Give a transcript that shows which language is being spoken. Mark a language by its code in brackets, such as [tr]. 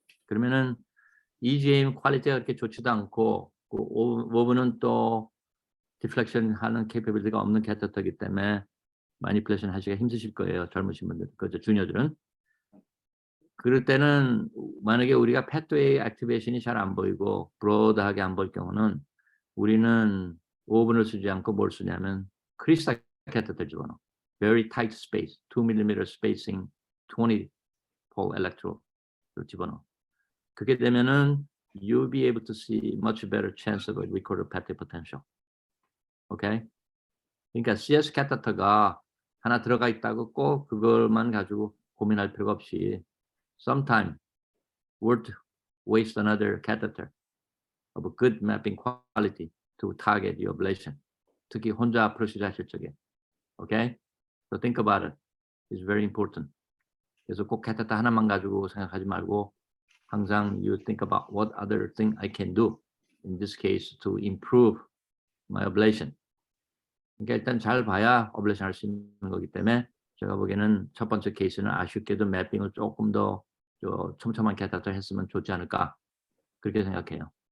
[ko] 그러면은 EGM 퀄리티가 그렇게 좋지도 않고 그 5분은 또 디플렉션 하는 캐퍼빌리티가 없는 캐터터이기 때문에 마니플레이션 하시기가 힘드실 거예요. 젊으신 분들, 그죠? 주니어들은. 그럴 때는 만약에 우리가 패스웨이 액티베이션이 잘 안 보이고 브로드하게 안 보일 경우는 우리는 5분을 쓰지 않고 뭘 쓰냐면 크리스탈 캐터터 집어넣어. [en] Very tight space, 2mm spacing, 20 pole electro를 [ko] 집어넣어. 그렇게 되면은 [en] you'll be able to see much better chance of a recorded pathway potential. 오케이? [ko] 그러니까 CS 캐터터가 하나 들어가 있다고 꼭 그걸만 가지고 고민할 필요가 없이 [en] sometime would waste another catheter of a good mapping quality to target your ablation. [ko] 특히 혼자 프로시저 하실 적에. [en] Okay? So think about it. It's very important. [ko] 그래서 꼭 캐테터 하나만 가지고 생각하지 말고 [en] 항상 you think about what other thing I can do in this case to improve my ablation. [ko] 그러니까 일단 잘 봐야 어블레이션 할 수 있는 거기 때문에 제가 보기에는 첫 번째 케이스는 아쉽게도 매핑을 조금 더 촘촘한 캐테터 했으면 좋지 않을까 그렇게 생각해요.